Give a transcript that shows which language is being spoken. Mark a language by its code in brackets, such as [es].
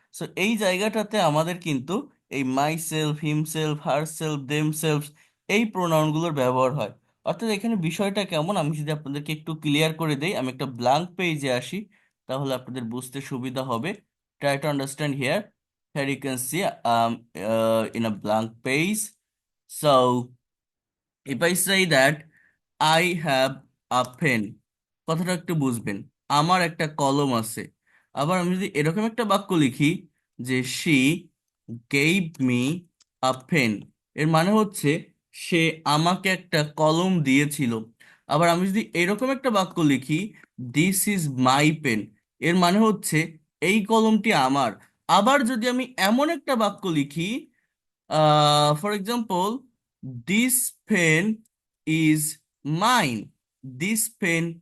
[bn] So এই জায়গাটাতে আমাদের কিন্তু এই my self, himself, her self, them self, এই প্রোনাউনগুলোর ব্যবহার হয়। অর্থাৎ এখানে বিষয়টা কেমন, আমি যদি আপনাদেরকে একটু ক্লিয়ার করে দেই, আমি একটা ব্ল্যাঙ্ক পেজে আসি, তাহলে আপনাদের বুঝতে সুবিধা হবে। [en] Try to understand here. Here you can see in a blank page. So if I say that I have a pen, [bn] কথাটা একটু বুঝবেন, আমার একটা কলম আছে। আবার আমি যদি এরকম একটা বাক্য লিখি যে [en] she gave me a pen, [bn] এর মানে হচ্ছে সে আমাকে একটা কলম দিয়েছিল। আবার আমি যদি এরকম একটা বাক্য লিখি [en] this is my pen, [bn] এর মানে হচ্ছে এই কলমটি আমার। আবার যদি আমি এমন একটা বাক্য লিখি, [en] for example, this pen is mine. This pen